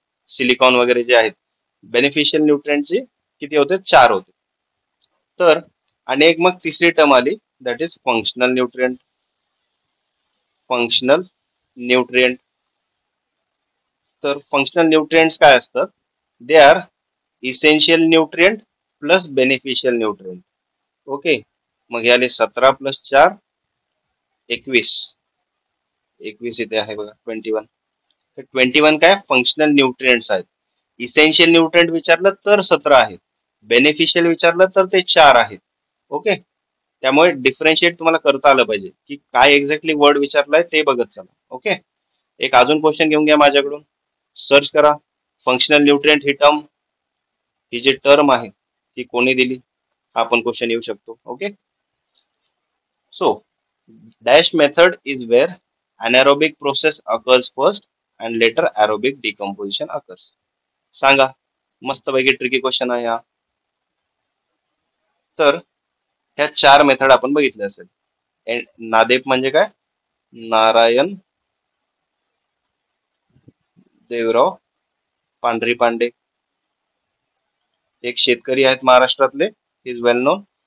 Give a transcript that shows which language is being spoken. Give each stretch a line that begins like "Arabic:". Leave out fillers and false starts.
Marathi: Silicon वगैरे जे आहेत, बेनिफिशियल न्यूट्रिएंटचे किती होते? 4 होते. तर आणि एक मग तिसरी टर्म आली,
English: That is functional nutrient.
Marathi: Functional nutrient. तर फंक्शनल न्यूट्रिएंट्स काय असतात?
English: They are essential nutrient plus beneficial nutrient.
Marathi: Okay. मग याले 17 प्लस 4 21. 21 इथे आहे बघा, 21. तर 21 काय, फंक्शनल न्यूट्रिएंट्स आहेत. इसेन्शियल न्यूट्रिएंट विचारलं तर 17 आहेत. बेनिफिशियल विचारलं तर ते 4 आहेत. ओके. त्यामुळे डिफरन्शिएट तुम्हाला करता आलं पाहिजे, की काय एक्झॅक्टली वर्ड विचारलाय ते बघत चला. ओके. एक अजून क्वेश्चन घेऊन घ्या माझ्याकडून. सर्च करा फंक्शनल न्यूट्रिएंट ही टर्म, ही जी टर्म आहे ती कोणी दिली, हा पण क्वेश्चन येऊ शकतो. Okay.
English: So dash method is where anaerobic process occurs first and later aerobic decomposition occurs.
Marathi: सांगा. मस्तपैकी ट्रिकी क्वेश्चन आहे हा. तर ह्या 4 मेथड आपण बघितले असेल. नादेप म्हणजे काय? नारायण देवराव पांढरी पांडे, एक शेतकरी आहेत महाराष्ट्रातले,
English: Is well known.